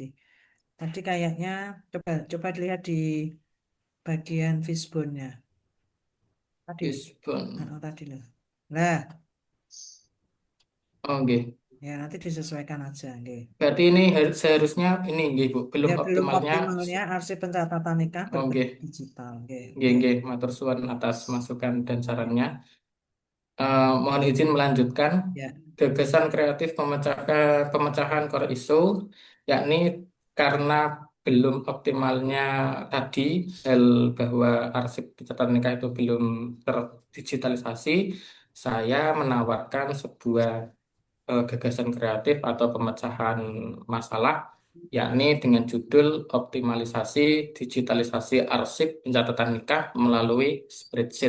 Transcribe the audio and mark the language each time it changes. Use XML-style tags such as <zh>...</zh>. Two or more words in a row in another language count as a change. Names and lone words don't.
<id>Tadi kayaknya coba dilihat di bagian fishbone-nya. Tadi, Fishbone. tadi loh. Nah, Oh, nggih. ya nanti disesuaikan aja, nggih. Berarti ini seharusnya ini nggih, Bu, belum Ya, belum optimalnya. optimalnya arsip pencatatan nikah Oh, nggih. berbentuk digital, nggih.</id> <jv>Nggih, nggih, matur suwun</jv> <id>atas masukan dan sarannya. Mohon izin melanjutkan. Ya. Gagasan kreatif pemecahan core isu, yakni karena belum optimalnya tadi hal bahwa arsip pencatatan nikah itu belum terdigitalisasi, saya menawarkan sebuah gagasan kreatif atau pemecahan masalah, yakni dengan judul optimalisasi digitalisasi arsip pencatatan nikah melalui spreadsheet.</id>